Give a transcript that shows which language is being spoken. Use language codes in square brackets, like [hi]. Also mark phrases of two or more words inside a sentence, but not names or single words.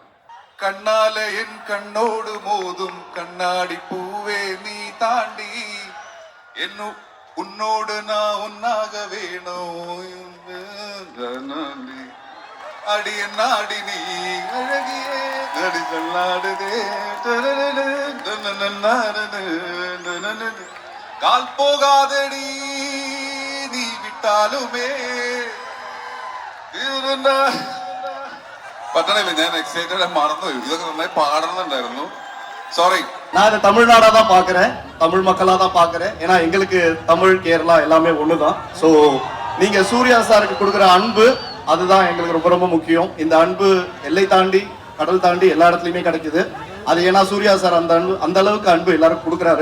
[ta] கண்ணாலே என் கண்ணோடு மோதும் கண்ணாடி பூவே நீ தாண்டி என்னு உன்னோடு நா ஒன்னாக வேணோ அடியனாடி நீ அழகியே நடி கண்ணாடுதே கால் போகாதேடி நீ விட்டாலுமே [ml] പറ്റണില്ല, ഞാൻ എക്സൈറ്റഡ് മറന്നുപോയി. ഇതൊക്കെ നന്നായി പാടണമെന്നുണ്ടായിരുന്നു. [ta] சாரி. நான் இதை தமிழ்நாடா தான் பார்க்குறேன், தமிழ் மக்களாக தான் பார்க்குறேன். ஏன்னா எங்களுக்கு தமிழ் கேரளா எல்லாமே ஒன்று தான். ஸோ நீங்கள் சூர்யா சாருக்கு கொடுக்குற அன்பு அதுதான் எங்களுக்கு ரொம்ப ரொம்ப முக்கியம். இந்த அன்பு எல்லை தாண்டி கடல் தாண்டி எல்லா இடத்துலையுமே கிடைக்குது. அது ஏன்னா சூர்யா சார் அந்த அளவுக்கு அன்பு எல்லாருக்கும் கொடுக்குறாரு.